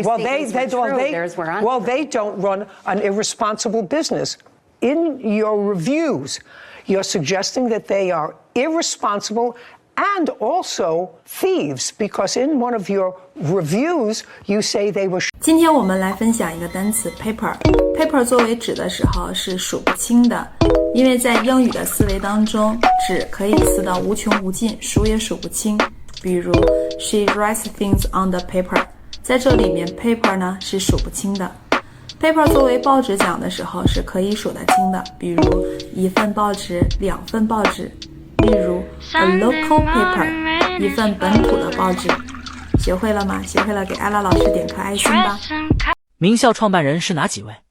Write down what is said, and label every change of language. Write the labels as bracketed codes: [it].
[en] they don't run an irresponsible business. In your reviews, you're suggesting that they are irresponsible and also thieves, because in one of your reviews you say they were. [zh] 今天我们来分享一个单词 paper。paper 作为纸的时候是数不清的，因为在英语的思维当中，纸可以撕到无穷无尽，数也数不清。比如 [en] she writes things on the paper， [zh] 在这里面 paper 呢是数不清的。 paper 作为报纸讲的时候是可以数得清的，比如一份报纸、2份报纸。例如 [en] a local paper， [zh] 一份本土的报纸。学会了吗？学会了给艾拉老师点颗爱心吧。名校创办人是哪几位？